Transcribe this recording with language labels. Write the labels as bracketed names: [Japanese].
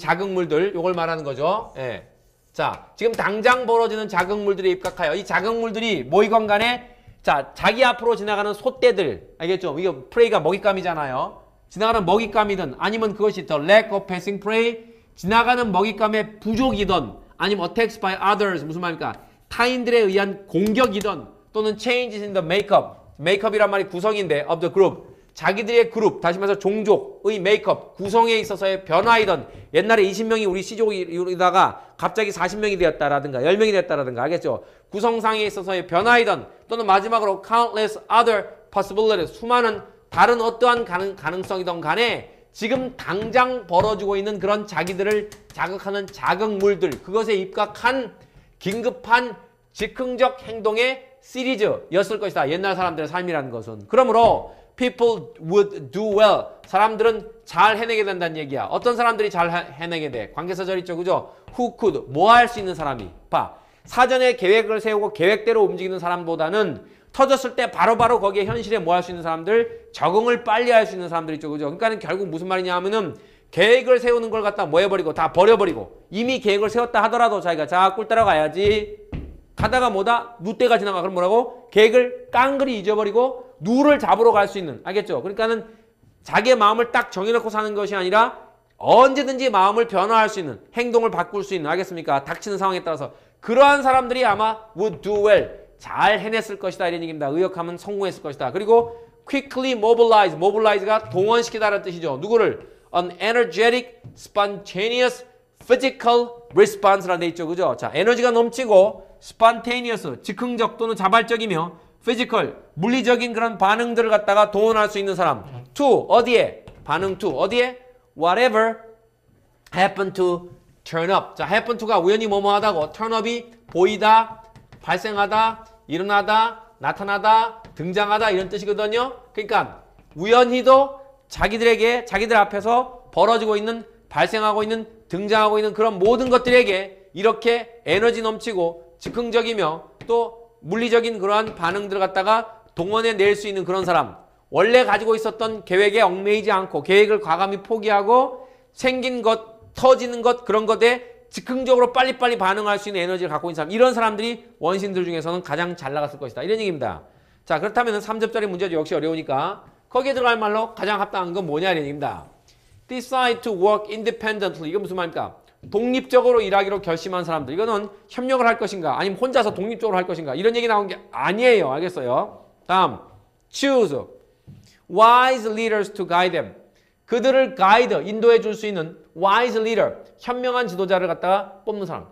[Korean] 자극물들 요걸 말하는 거죠. 예. 자, 지금 당장 벌어지는 자극물들에 입각하여 이 자극물들이 뭐이건 간에 자, 자기 앞으로 지나가는 소떼들 알겠죠? 이거 프레이가 먹잇감이잖아요. 지나가는 먹잇감이든 아니면 그것이 [English] the lack of passing prey [Korean] 지나가는 먹잇감의 부족이든 아니면 [English] attacks by others [Korean] 무슨 말입니까? 타인들에 의한 공격이든 또는 [English] changes in the makeup [Korean] makeup이란 말이 구성인데 [English] of the group [Korean] 자기들의 그룹, 다시 말해서 종족의 메이크업, 구성에 있어서의 변화이던 옛날에 20명이 우리 C족이다가 갑자기 40명이 되었다라든가 10명이 되었다라든가 알겠죠? 구성상에 있어서의 변화이던 또는 마지막으로 [English] countless other possibilities, [Korean] 수많은 다른 어떠한 가능성이든 간에 지금 당장 벌어지고 있는 그런 자기들을 자극하는 자극물들, 그것에 입각한 긴급한 즉흥적 행동의 시리즈였을 것이다. 옛날 사람들의 삶이라는 것은. 그러므로 [English] people would do well. [Korean] 사람들은 잘 해내게 된다는 얘기야. 어떤 사람들이 잘 해내게 돼? 관계사절 있죠. 그죠? [English] who could. [Korean] 뭐 할 수 있는 사람이. 봐. 사전에 계획을 세우고 계획대로 움직이는 사람보다는 터졌을 때 바로바로 거기에 현실에 뭐 할 수 있는 사람들, 적응을 빨리 할 수 있는 사람들 있죠. 그죠? 그러니까는 결국 무슨 말이냐 하면은 계획을 세우는 걸 갖다 뭐 해버리고 다 버려버리고 이미 계획을 세웠다 하더라도 자기가 자 꿀 따라가야지 가다가 뭐다? 누때가 지나가. 그럼 뭐라고? 계획을 깡그리 잊어버리고 누를 잡으러 갈 수 있는. 알겠죠? 그러니까는 자기의 마음을 딱 정해놓고 사는 것이 아니라 언제든지 마음을 변화할 수 있는, 행동을 바꿀 수 있는. 알겠습니까? 닥치는 상황에 따라서. 그러한 사람들이 아마 [English] would do well. [Korean] 잘 해냈을 것이다. 이런 얘기입니다. 의역하면 성공했을 것이다. 그리고 [English] quickly mobilize. [Korean] mobilize가 동원시키다라는 뜻이죠. 누구를? [English] An energetic, spontaneous, physical response라는 데 있죠. [Korean] 그죠? 자, 에너지가 넘치고 spontaneous, 즉흥적 또는 자발적이며 physical, 물리적인 그런 반응들을 갖다가 동원할 수 있는 사람. to, 어디에? 반응 to, 어디에? [English] whatever happen to turn up. [Korean] 자, happen to가 우연히 뭐뭐 하다고 turn up이 보이다, 발생하다, 일어나다, 나타나다, 등장하다 이런 뜻이거든요. 그러니까 우연히도 자기들에게, 자기들 앞에서 벌어지고 있는, 발생하고 있는, 등장하고 있는 그런 모든 것들에게 이렇게 에너지 넘치고 즉흥적이며 또 물리적인 그러한 반응들을 갖다가 동원해낼 수 있는 그런 사람. 원래 가지고 있었던 계획에 얽매이지 않고 계획을 과감히 포기하고 생긴 것, 터지는 것, 그런 것에 즉흥적으로 빨리빨리 반응할 수 있는 에너지를 갖고 있는 사람. 이런 사람들이 원신들 중에서는 가장 잘 나갔을 것이다. 이런 얘기입니다. 자, 그렇다면 3접짜리 문제도 역시 어려우니까 거기에 들어갈 말로 가장 합당한 건 뭐냐 이런 얘기입니다. [English] Decide to work independently. [Korean] 이건 무슨 말입니까? 독립적으로 일하기로 결심한 사람들. 이거는 협력을 할 것인가 아니면 혼자서 독립적으로 할 것인가 이런 얘기 나온 게 아니에요. 알겠어요? 다음 [English] choose wise leaders to guide them. [Korean] 그들을 가이드, 인도해 줄 수 있는 wise leader, 현명한 지도자를 갖다가 뽑는 사람.